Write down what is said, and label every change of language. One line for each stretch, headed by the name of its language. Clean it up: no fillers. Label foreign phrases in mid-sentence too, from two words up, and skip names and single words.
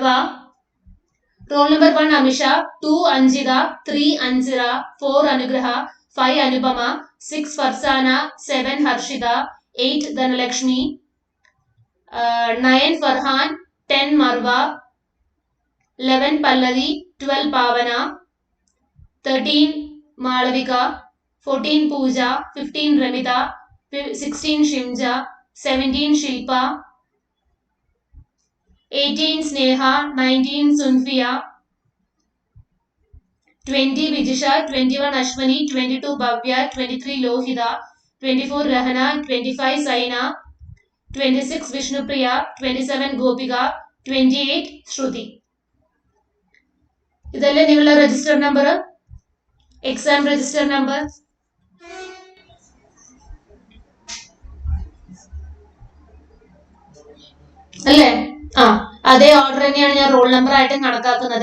English: roll number
Malayalam: 1 അമിഷ, 2 അഞ്ജിത, 3 അൻസിറ, 4 അനുഗ്രഹ, 5 അനുപമ, 6 ഫർസാന, 7 ഹർഷിത, 8 ധനലക്ഷ്മി, 9 ഫർഹാൻ, 10 മർവ, 11 പല്ലവി, 12 പാവന, 13 മാളവിക, 14 Pooja, 15 Ramita, 16 Shimja, 17 Shilpa, 18 Sneha, 19 Sunfia, 20 Vijisha, 21 Ashwani, 22 Bhavya, 23 Lohida, 24 Rahana, 25 Saina, 26 Vishnupriya, 27 Gopika, 28 Shruti. ഇതല്ലേ നിങ്ങളുടെ
English: register number, exam register number
Malayalam: അല്ലേ? ആ, അതേ ഓർഡർ തന്നെയാണ് ഞാൻ
English: roll number
Malayalam: ആയിട്ടും കണക്കാക്കുന്നത്.